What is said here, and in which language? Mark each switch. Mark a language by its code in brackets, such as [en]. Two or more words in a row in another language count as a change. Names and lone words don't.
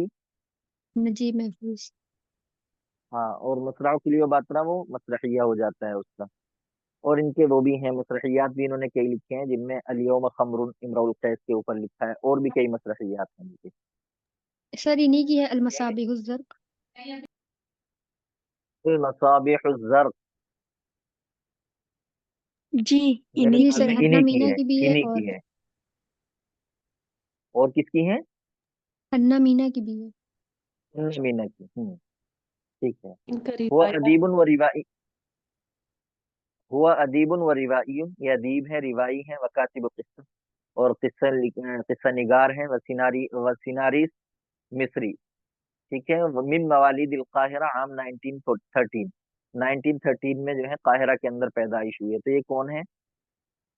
[hi] नजीब महफूज। हाँ, और मसरा क्लियोबात्रा वो मसरहिया हो जाता है उसका। और इनके वो भी हैं, मसरहियात भी इन्होंने कई लिखे हैं, जिनमें अल-यौम खम्रुन इमरुल कैस के ऊपर लिखा है, और भी कई मसरहियात हैं इनके। सर इन्हीं की है अलमसाबिहुज ज़र्क। मसाबिहुज ज़र्क, जी मेरे इन्हीं जी ख्याल की सर, में है। हन्ना इन्हीं की मीना है, की भी है, इन्हीं की और है। और किसकी है? हन्ना मीना की भी है। मीना की। ठीक है। इनका हुआ रिवाया [ar] أديبٌ وروائي، هو أديبٌ وروائيٌّ, [hi] ये अदीब है, रिवाई है, [ar] وكاتب قصة, [hi] और किस्सा निगार है, [ar] وسيناريست مصري. [hi] ठीक है, [ar] من مواليد القاهرة عام [hi] 1913, 1913 में जो है काहिरा के अंदर पैदाइश हुई है।